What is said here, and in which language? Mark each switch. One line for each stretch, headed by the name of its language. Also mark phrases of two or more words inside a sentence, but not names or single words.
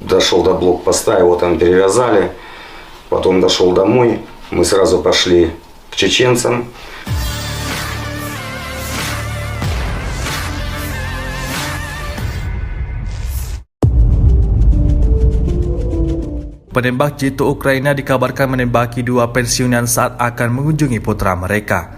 Russian: дошел до блокпоста, его там перевязали. Потом дошел домой, мы сразу пошли к чеченцам.
Indonesian: Penembak jitu Ukraina dikabarkan menembaki dua pensiunan saat akan mengunjungi putra mereka.